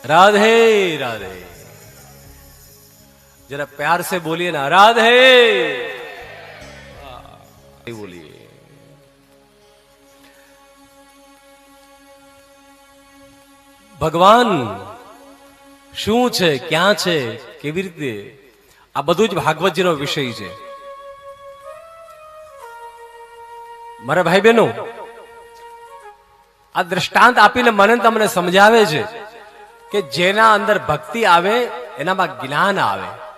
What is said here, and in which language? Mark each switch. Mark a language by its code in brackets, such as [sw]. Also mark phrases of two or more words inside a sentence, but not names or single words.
[hi] राधे राधे। जरा प्यार से बोलिए ना, राधे बोलिए। [gu] ભગવાન શું છે, ક્યાં છે, કેવી રીતે, આ બધું જ ભાગવતજીનો વિષય છે. મારા ભાઈ બહેનો, આ દ્રષ્ટાંત આપીને મને તમને સમજાવે છે કે જેના અંદર ભક્તિ આવે એનામાં જ્ઞાન આવે.